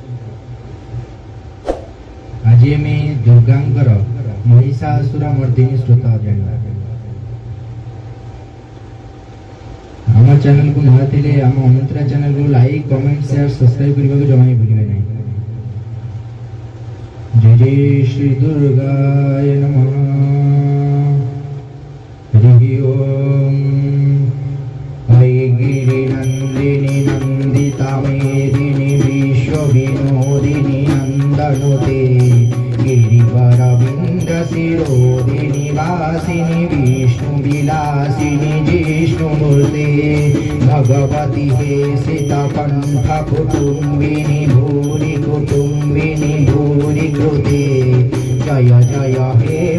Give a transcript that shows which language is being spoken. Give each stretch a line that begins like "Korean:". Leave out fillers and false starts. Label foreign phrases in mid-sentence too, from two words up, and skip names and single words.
Odia: ଆଜି ଆମେ ଦୁର୍ଗାଙ୍କର ମହିଷାସୁର ମର୍ଦିନୀ ସ୍ତୋତ୍ର ଜାଣିବା। ଆମ ଚ୍ୟାନେଲକୁ ନୂଆ ଥିଲେ ଆମ ମନ୍ତ୍ର ଚ୍ୟାନେଲକୁ
English: like comment share subscribe
Odia: କରିବାକୁ ଜମା ବି ଭୁଲିବେ ନାହିଁ।
Sanskrit: जय जय श्री दुर्गाय नमः। हरि ओम। गिरिनन्दिनी नन्दितामेदिनी विश्वविनोदिनी नन्दनुते गिरिवरविन्दशिरोदिनी वासिनी विष्णुविलासिनी जिष्णुमूर्ते भगवती हे सीताकण्ठकुटुम्बिनी भूरि कुटुम्बिनी भूरि कृते जय जय हे